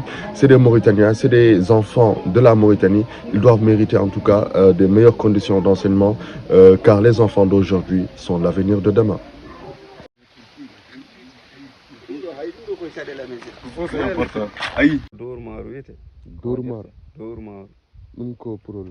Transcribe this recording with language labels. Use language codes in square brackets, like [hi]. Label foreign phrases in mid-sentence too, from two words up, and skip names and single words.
[fr] C'est des Mauritaniens, c'est des enfants de la Mauritanie. Ils doivent mériter en tout cas des meilleures conditions d'enseignement car les enfants d'aujourd'hui sont l'avenir de demain. C'est important. Aïe. [ff] Dormar wiyete. Dormar. Dormar. Ɗum ko pour